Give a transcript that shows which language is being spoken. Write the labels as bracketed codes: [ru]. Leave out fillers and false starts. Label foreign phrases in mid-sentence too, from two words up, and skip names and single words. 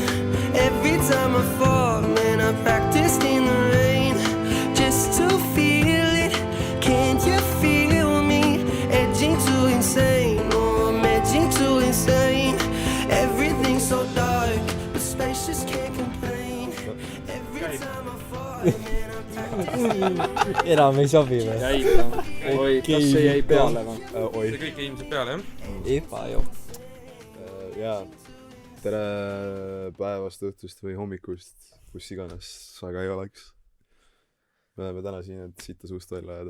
[en] Every time I fall, man, I practiced in the rain just to feel it. Can't you feel me? Edging to insane, oh, I'm edging to insane. Everything's so dark, but space just can't complain. Every time I fall, man, I practiced. [et] enam ei sobi või? jäi ta. Oi, kas see jäi peale või? Oi. See kõik ilmselt peale, jah? Epa ju. Jaa. Tere päevast, õhtust või hommikust, kus iganes aga ei oleks. Me oleme täna siin, et sitta suust välja ajada.